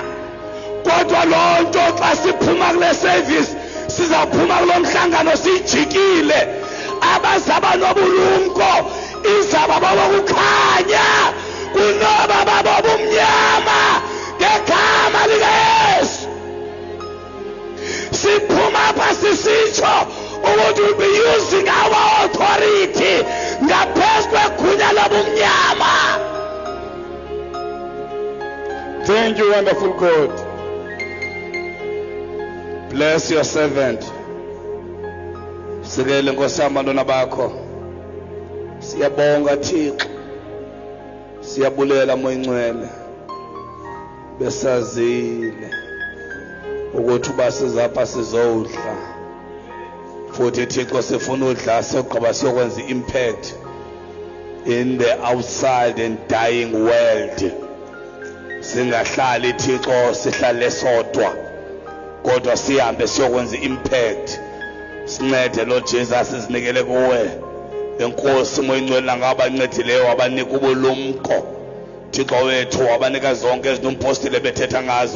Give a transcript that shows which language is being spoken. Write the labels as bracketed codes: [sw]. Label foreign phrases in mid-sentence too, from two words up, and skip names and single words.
[xh] Kodwa lonto xa siphuma kule service, sizaphuma kulo mhlangano sijikile, abazaba nobulumko izaba bokukhanya kunoba babobumnyama ngegama likaYesu. Siphuma apha sisitsho ukuthi [en] we'll be using our authority [xh] ngaphezu kwegunya lobumnyama. [en] Thank you, wonderful God. Bless your servant. [xh] Sikele Nkosi abantwana bakho. Siyabonga Thixo. Siyabulela moyingcwele. Besazile ukuthi basizapha sizodla. Futhi Thixo sifuna udla sogqiba siyokwenza [en] impact in the outside and dying world. [xh] Singahlali Thixo sihlale sodwa, kodwa sihambe siyokwenza impact. Sincede Lord Jesus, sizinikele kuwe. Enkosi moyingcwele ngabancedileyo wabanika ubulumko. Thixo wethu wabanika zonke ezinomphostile bethetha ngazo.